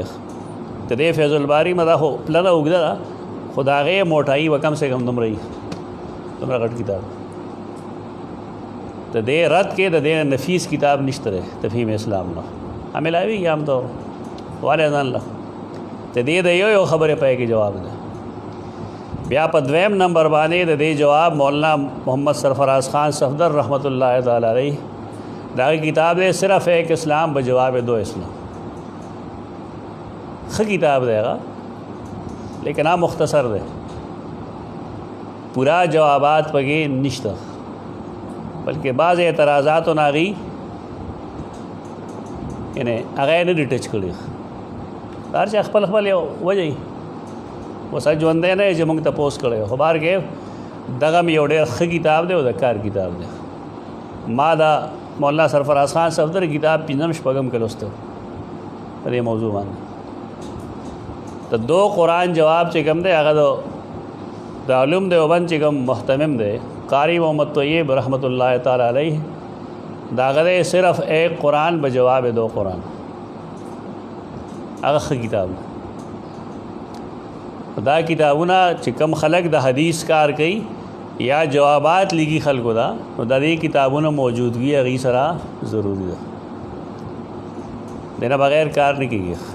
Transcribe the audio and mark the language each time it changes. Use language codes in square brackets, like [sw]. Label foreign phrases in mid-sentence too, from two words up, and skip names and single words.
[ps] د دې فیض الباری مدا خو پلنه اوږده ده، خو د هغې موټایي به [ur] کم سے کم [ps] دومره وي، دومره غټ کتاب. د دې رد کې د دې نفیس کتاب نشته دی تفهیم اسلام نه، ملاویږي هم ته والې ځان له د دې د یو خبرې پای کې جواب ده. بیا په دویم نمبر باندې د دې جواب مولانا محمد سرفراز خان صفدر [ar] رحمۃ اللہ تعالی علیہ [ps] دا [ur] کتاب ہے [ps] صرف ایک اسلام بجواب دو اسلام. ښه کتاب دی هغه، لیکن هغه مختصر دی، پورا جوابات پکې نشته، بلکې بعض اعتراضات و ناغي یعنی هغه نه دي ټچ کړي. هر چا خپل خپل یو وجه وي، اوس ژوندی نه چې موږ تپوس کړی، خو بهر کې دغه یو ډېر ښه کتاب دی او د کار کتاب دی. ما دا مولانا سرفراز خان صفدر کتاب 5-6 کې لوسته په دې موضوع باندې. د دو قرآن جواب چې کوم دی هغه د علوم دیوبند چې کوم محتمم دی قاری محمد طیب [ar] رحمۃ اللہ تعالی علیہ، [ps] دا هغه صرف ایک قرآن بجواب دو قرآن، هغه ښه کتاب دی. دا کتابونه چې کوم خلک د حدیث کار کوي یا جوابات لګي خلکو دا، نو د دې کتابونو موجودګي هغې سره ضروري ده، دینه بغیر کار نه کېږي.